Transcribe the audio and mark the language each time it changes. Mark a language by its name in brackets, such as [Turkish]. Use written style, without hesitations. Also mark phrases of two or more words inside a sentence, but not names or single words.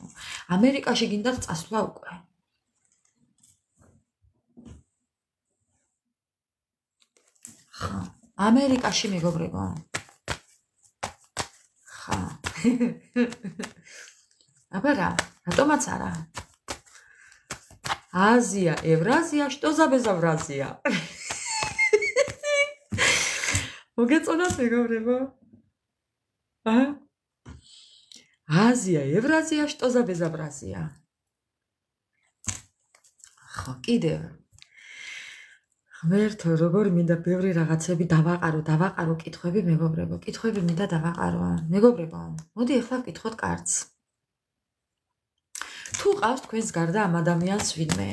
[Georgian] ამერიკაში გინდათ წასვლა უკვე. ხა, ამერიკაში მეგობრებო. ხა. აბა რა, რატომაც არა? [Russian] Азия, Евразия, что за безобразие? [Georgian] მოგეწონათ მეგობრებო? [Russian] Азия, Евразия, что за безобразие? [Georgian] ხო, კიდევ. ღმერთო, როგორ მინდა ბევრი რაღაცები დავაყარო კითხვები მეგობრებო. კითხვები მინდა დავაყარო. მეგობრებო, მოდი ახლა ვკითხოთ კარდს. თუ ყავს თქვენს გარდა ამ ადამიანს ვინმე?